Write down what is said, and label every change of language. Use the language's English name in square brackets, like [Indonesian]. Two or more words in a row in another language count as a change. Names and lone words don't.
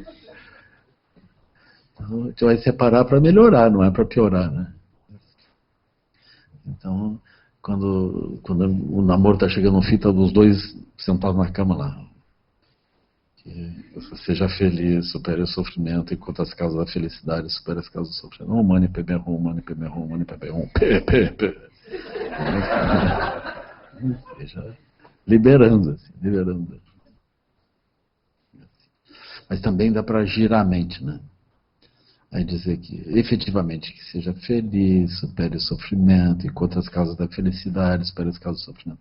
[Portuguese] Então a gente vai separar para melhorar, não é para piorar, né? Então, quando o namoro está chegando no fim, tá os dois sentados na cama lá. Que você seja feliz, supere o sofrimento, enquanto as causas da felicidade, supere as causas do sofrimento. [Sanskrit] Oh, mani, pepe, rom, mani, pepe, rom, mani, pepe, rom, pe. [Portuguese] Seja liberando, assim, liberando. Mas também dá para girar a mente, né? Aí dizer que, efetivamente, que seja feliz, supere o sofrimento, encontre as causas da felicidade, supere as causas do sofrimento.